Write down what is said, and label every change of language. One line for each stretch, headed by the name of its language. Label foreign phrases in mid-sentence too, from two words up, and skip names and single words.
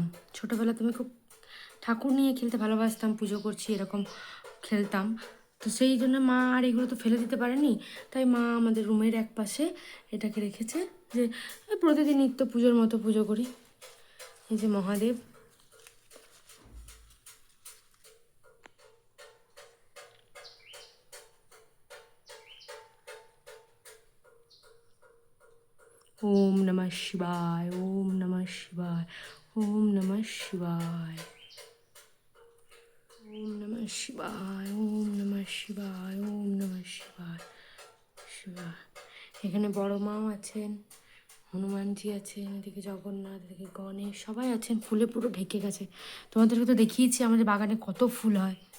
Bangla: ছোটোবেলাতে আমি খুব ঠাকুর নিয়ে খেলতে ভালোবাসতাম, পুজো করছি এরকম খেলতাম। তো সেই জন্য মা আর এগুলো তো ফেলে দিতে পারেনি, তাই মা আমাদের রুমের এক পাশে এটাকে রেখেছে, যে প্রতিদিন নিত্য পুজোর মতো পুজো করি। এই যে মহাদেব,
Sanskrit: ওম নমঃ শিবায়, ওম নমঃ শিবায়, ওম নমঃ শিবায়, ওম নমঃ শিবায়, ওম নমঃ শিবায়, ওম নমঃ শিবায়, শিবায়।
Bangla: এখানে বড় মাও আছেন, হনুমানজি আছেন, এদিকে জগন্নাথ, এদিকে গণেশ, সবাই আছেন, ফুলে পুরো ঢেকে গেছে। তোমাদেরকে তো দেখিয়েছি আমাদের বাগানে কত ফুল হয়।